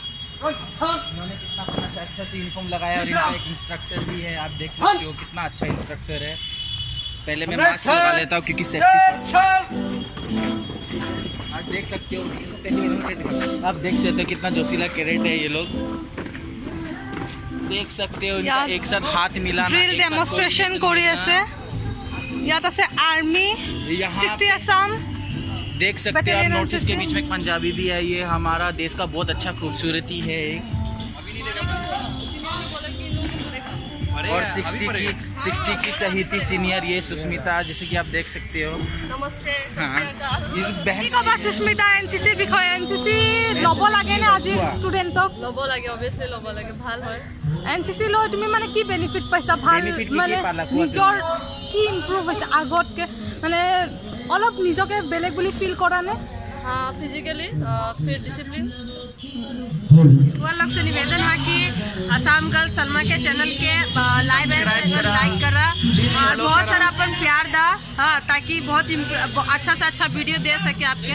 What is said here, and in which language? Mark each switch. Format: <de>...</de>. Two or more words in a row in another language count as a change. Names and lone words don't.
<hi>इन्होंने कितना अच्छा से यूनिफॉर्म लगाया और इनका एक इंस्ट्रक्टर भी है, आप देख सकते हो कितना अच्छा इंस्ट्रक्टर है। पहले मैं मास्क लगा लेता हूँ क्योंकि</hi> <en>safety first.</en> <hi>आप देख सकते हो, आप देख सकते हो कितना जोशीला कैडेट है ये लोग, देख सकते हो इनका एक साथ हाथ मिलाना,</hi> <en>drill demonstration</en> <as>কৰি আছে। ইয়াত আছে আৰ্মী 60 আসাম,</as> <hi>देख सकते हो आप</hi> <en>north east</en> <hi>के बीच में एक पंजाबी भी है। ये हमारा देश का बहुत अच्छा खूबसूरती है। और 60 की चाहिए थी सीनियर, ये सुष्मिता, जैसे कि आप देख सकते हो। नमस्ते। हाँ, इस</hi> <as>কি</as> <hi>बहन</hi> <as>ক'বা সুস্মিতা এনচিচিৰ বিষয়ে? এনচিচি ল'ব লাগেনে আজিৰ ষ্টুডেণ্টক? ল'ব লাগে, অবভিয়াছলি ল'ব লাগে, ভাল হয়। এনচিচি লৈ তুমি মানে কি বেনিফিট পাইছা? ভাল Benefit কি কি মানে পালা কোৱা নিজৰ কি ইম্প্ৰুভ হৈছে আগতকে? মানে অলপ নিজকে বেলেগ বুলি ফিল কৰা নে?</as> <hi>हाँ, फिजिकली फिर डिसिप्लिन। वो लोग से निवेदन है कि आसाम गर्ल सलमा के चैनल के लाइक करा और बहुत सारा अपन प्यार दा, हाँ, ताकि बहुत अच्छा से अच्छा वीडियो दे सके आपके।</hi>